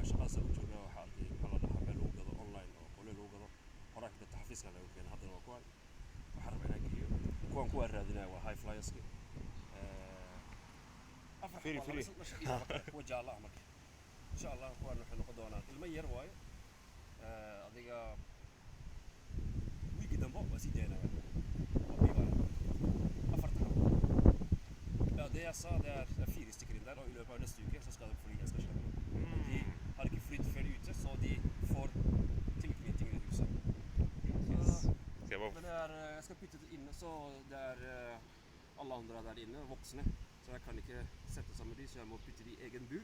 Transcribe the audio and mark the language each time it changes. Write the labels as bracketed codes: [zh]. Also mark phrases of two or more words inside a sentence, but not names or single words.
[so] xaafaddaasaan u joogaa waxaa arkay maxaa la dhahaa meel lagu gado online oo qole lagu gado horaa kadibta xafiiska laga keena haddana waa kuwan waxaan rabaa inaan geeyo kuwan raadinaya waa high flyerski afar kuwa jaalla ah marka [ar] إن شاء الله [so] kuwan waxay noqon doonaan ilmo yar waayo adiga wiigi dambo waa sii daynaya [no] Det jag sa det är 4 stykker inn der, og i løpet av neste uke så skal de fly. Jeg skal slippe. De har ikke flytt før ute, så de får tilknytning i huset. Men jeg skal putte det inne, så det er alle andre er der inne, voksne. Så jeg kan ikke sette sammen de, så jeg må putte de i egen bur.